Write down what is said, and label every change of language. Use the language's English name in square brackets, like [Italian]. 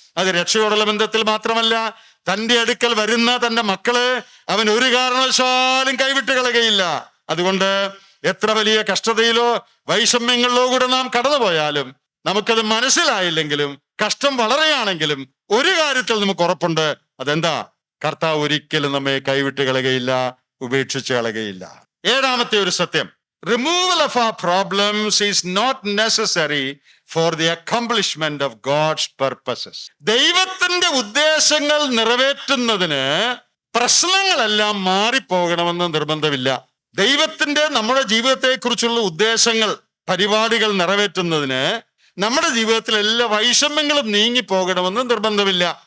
[Malayalam] അത് രക്ഷയോടുള്ള ബന്ധത്തിൽ മാത്രമല്ല, തന്റെ അടുക്കൽ വരുന്ന തന്റെ മക്കളെ അവൻ ഒരു കാരണവശാലും കൈവിട്ട് കളയുകയില്ല. അതുകൊണ്ട് എത്ര വലിയ കഷ്ടതയിലോ വൈഷമ്യങ്ങളിലോ കൂടെ നാം കടന്നുപോയാലും, നമുക്കത് മനസ്സിലായില്ലെങ്കിലും, കഷ്ടം വളരെയാണെങ്കിലും, ഒരു കാര്യത്തിൽ നമുക്ക് ഉറപ്പുണ്ട്. അതെന്താ? കർത്താവ് ഒരിക്കലും നമ്മെ കൈവിട്ട് കളയുകയില്ല, ഉപേക്ഷിച്ച് കളയുകയില്ല. ഏഴാമത്തെ ഒരു സത്യം, [English] Removal of our problems is not necessary for the accomplishment of God's purposes. [Malayalam] ദൈവത്തിന്റെ ഉദ്ദേശങ്ങൾ നിറവേറ്റുന്നതിന് പ്രശ്നങ്ങളെല്ലാം മാറിപ്പോകണമെന്ന് നിർബന്ധമില്ല. ദൈവത്തിന്റെ നമ്മുടെ ജീവിതത്തെക്കുറിച്ചുള്ള ഉദ്ദേശങ്ങൾ, പരിപാടികൾ നിറവേറ്റുന്നതിന് നമ്മുടെ ജീവിതത്തിൽ എല്ലാ വൈഷമ്യങ്ങളും നീങ്ങിപ്പോകണമെന്ന് നിർബന്ധമില്ല.